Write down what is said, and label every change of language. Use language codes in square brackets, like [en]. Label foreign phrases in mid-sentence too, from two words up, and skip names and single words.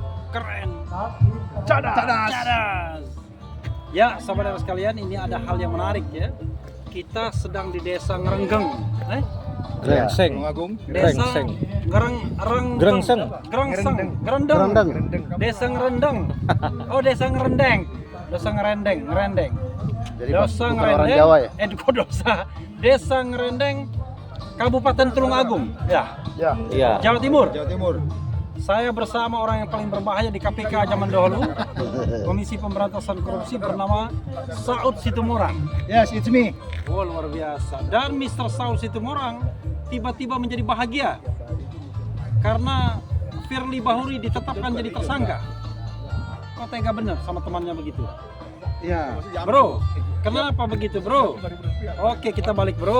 [id] keren, cadas. Ya, saudara sekalian, ini ada hal yang menarik ya. Kita sedang di desa Ngerenggeng, Grengseng. desa Grengseng. Ngerendeng, desa Ngerendeng. Oh, desa Ngerendeng, Ngerendeng. Jadi Desa bukan orang Ngerendeng, Jawa ya? kok dosa? Desa Ngerendeng, Kabupaten Tulungagung, ya, Ya. Iya. Jawa Timur. Jawa Timur. Saya bersama orang yang paling berbahaya di KPK zaman dahulu, Komisi Pemberantasan Korupsi bernama Saud Situmorang. [en] Yes, it's me. [id] Oh, luar biasa. Dan Mr. Saud Situmorang tiba-tiba menjadi bahagia karena Firly Bahuri ditetapkan jadi tersangka. Kok tega bener sama temannya begitu? Ya. Bro, kenapa begitu bro? Oke, kita balik bro.